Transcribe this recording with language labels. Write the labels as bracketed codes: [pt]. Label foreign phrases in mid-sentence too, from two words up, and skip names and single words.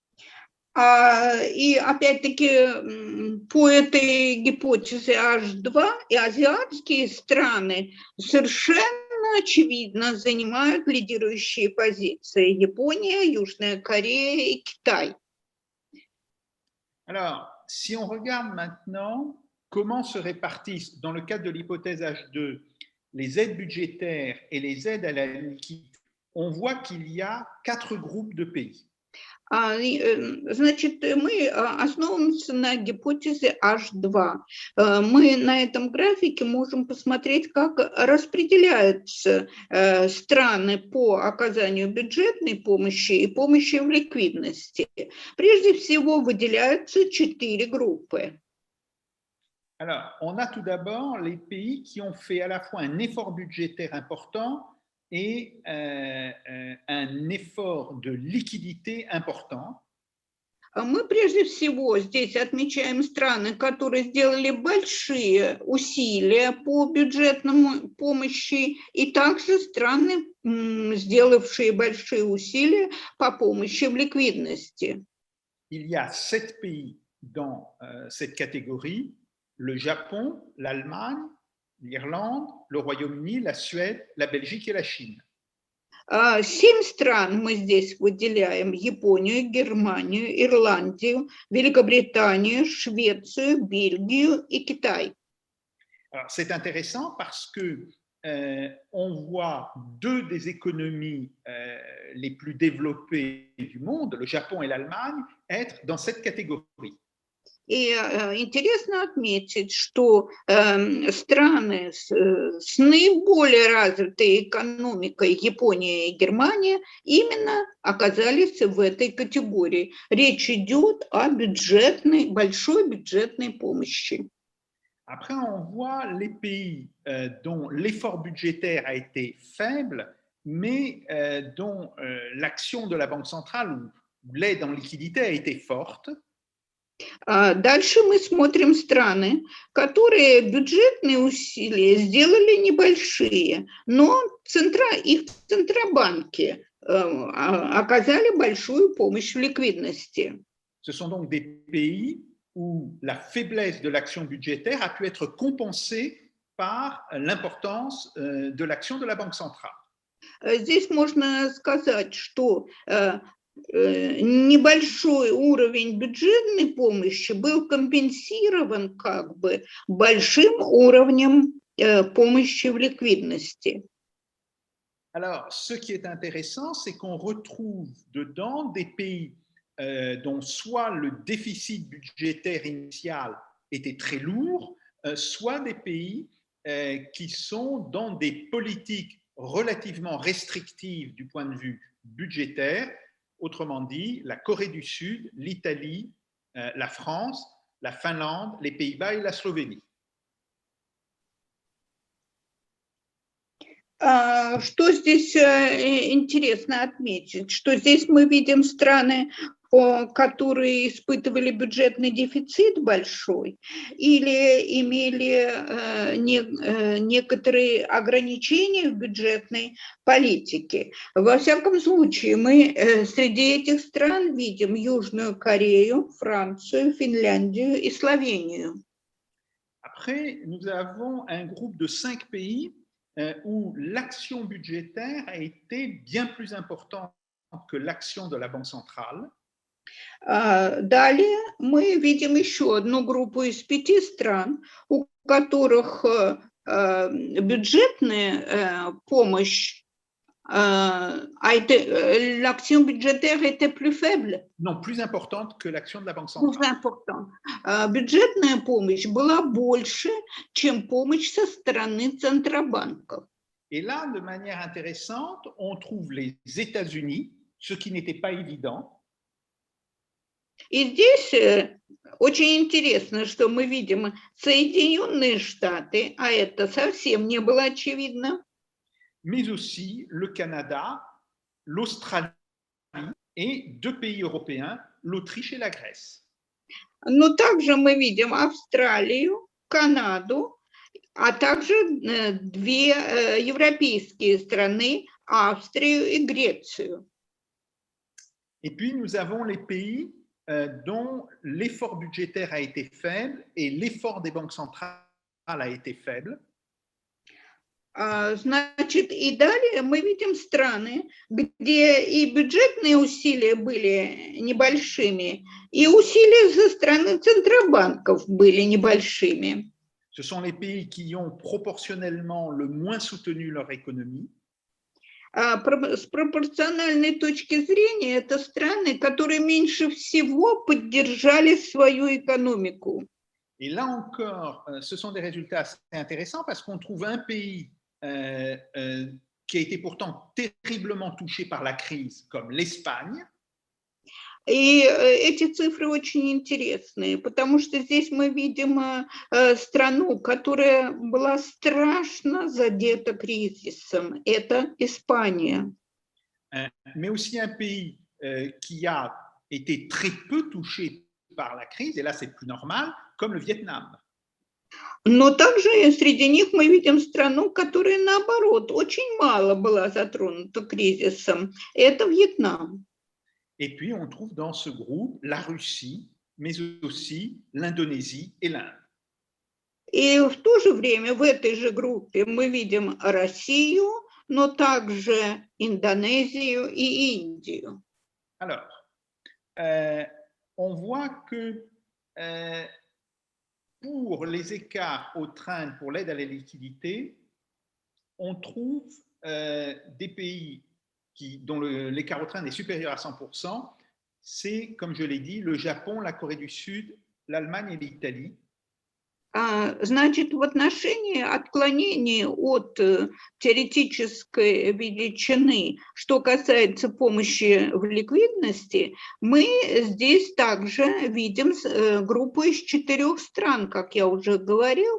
[ru] И опять-таки по этой гипотезе H2 и азиатские страны совершенно очевидно занимают лидирующие позиции. Япония, Южная Корея и Китай. [fr] Alors, si on regarde maintenant comment se répartissent, dans le cadre de l'hypothèse H2, les aides budgétaires et les aides à la liquidité, on voit qu'il y a 4 groupes de pays. [ru] Значит, мы основываемся на гипотезе H2. Мы на этом графике можем посмотреть, как распределяются страны по оказанию бюджетной помощи и помощи в ликвидности. Прежде всего выделяются 4 группы. [fr] Alors, on a tout d'abord les pays qui ont fait à la fois un effort budgétaire important et un effort de liquidité important. [ru] Мы прежде всего здесь отмечаем страны, которые сделали большие усилия по бюджетному помощи, и также страны, сделавшие большие усилия по помощи в ликвидности. [fr] Il y a 7 pays dans cette catégorie: le Japon, l'Allemagne, l'Irlande, le Royaume-Uni, la Suède, la Belgique et la Chine. [ru] 7 стран мы здесь выделяем: Японию, Германию, Ирландию, Великобританию, Швецию, Бельгию и Китай. [fr] Alors, c'est intéressant parce que on voit 2 des économies les plus développées du monde, le Japon et l'Allemagne, être dans cette catégorie. [ru] И интересно отметить, что страны с наиболее развитой экономикой, Япония и Германия, именно оказались в этой категории. Речь идет о большой бюджетной помощи. [fr] Après, on voit les pays dont l'effort budgétaire a été faible, mais dont l'action de la Banque centrale ou l'aide en liquidité a été forte. [ru] Дальше мы смотрим страны, которые бюджетные усилия сделали небольшие, но их центробанки оказали большую помощь в ликвидности. [fr] Ce sont donc des pays où la faiblesse de l'action budgétaire a pu être compensée par l'importance de l'action de la Banque centrale. [ru] Здесь можно сказать, что небольшой уровень бюджетной помощи был компенсирован как бы большим уровнем помощи в ликвидности. [fr] Alors, ce qui est intéressant, c'est qu'on retrouve dedans des pays dont soit le déficit budgétaire initial était très lourd, soit des pays qui sont dans des politiques relativement restrictives du point de vue budgétaire. Autrement dit, la Corée du Sud, l'Italie, la France, la Finlande, les Pays-Bas et la Slovénie. [ru] Что здесь интересно отметить, что здесь мы видим страны, которые испытывали бюджетный дефицит большой или имели некоторые ограничения в бюджетной политике. Во всяком случае, мы среди этих стран видим Южную Корею, Францию, Финляндию и Словению. [fr] Après, nous avons un groupe de 5 pays où l'action budgétaire a été bien plus importante que l'action de la Banque centrale. [ru] Далее мы видим еще одну группу из 5 стран, у которых бюджетная помощь, [fr] l'action budgétaire était plus faible. Non, plus importante que l'action de la Banque Plus centrale. important. [ru] Бюджетная помощь была больше, чем помощь со стороны центробанков. [fr] Et là, de manière intéressante, on trouve les États-Unis, ce qui n'était pas évident. [ru] И здесь очень интересно, что мы видим Соединенные Штаты, а это совсем не было очевидно. [fr] Mais aussi le Canada, l'Australie et 2 pays européens, l'Autriche et la Grèce. [ru] Но также мы видим Австралию, Канаду, а также 2 европейские страны, Австрию и Грецию. [fr] Et puis, nous avons les pays dont l'effort budgétaire a été faible et l'effort des banques centrales a été faible. [ru] Значит, и далее мы видим страны, где и бюджетные усилия были небольшими, и усилия со стороны центробанков были небольшими. [fr] Ce sont les pays qui ont proportionnellement le moins soutenu leur économie. [ru] С пропорциональной точки зрения, это страны, которые меньше всего поддержали свою экономику. [fr] Et là encore, ce sont des résultats assez intéressants parce qu'on trouve un pays qui a été pourtant terriblement touché par la crise, comme l'Espagne. [ru] И эти цифры очень интересные, потому что здесь мы видим страну, которая была страшно задета кризисом. Это Испания. [fr] Mais aussi un pays qui a été très peu touché par la crise, et là c'est plus normal, comme le Vietnam. [ru] Но также среди них мы видим страну, которая, наоборот, очень мало была затронута кризисом. Это Вьетнам. [fr] Et puis, on trouve dans ce groupe la Russie, mais aussi l'Indonésie et l'Inde. [ru] И в то же время в этой же группе мы видим Россию, но также Индонезию и Индию. [fr] Alors, on voit que pour les écarts au train pour l'aide à la liquidité, on trouve des pays dont l'écart au train est supérieur à 100%, c'est, comme je l'ai dit, le Japon, la Corée du Sud, l'Allemagne et l'Italie. [ru] Значит, в отношении отклонений от теоретической величины, что касается помощи в ликвидности, мы здесь также видим группу из 4 стран, как я уже говорил.